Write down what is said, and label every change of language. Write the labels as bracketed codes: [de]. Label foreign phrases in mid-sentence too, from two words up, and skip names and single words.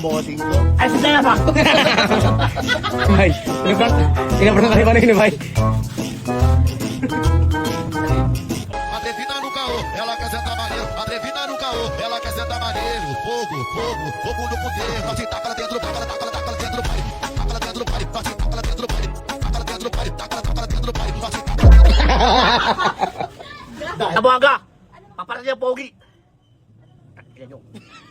[tl] Ay, sasaya pa. Bay, pinaprank ka rin ba na yun, bay? [pt] Atrevida no caô, ela quer sentar maneiro. Atrevida no caô, ela quer sentar maneiro. Fogo, fogo, fogo no poder. Assim, taca ela dentro, taca ela dentro do pai. Taca ela dentro do pai, assim, taca ela dentro do pai. Taca ela dentro do pai, taca ela dentro do pai. Assim, [tl] Tabuaga. Paparating ang pogi. Tingnan nyo.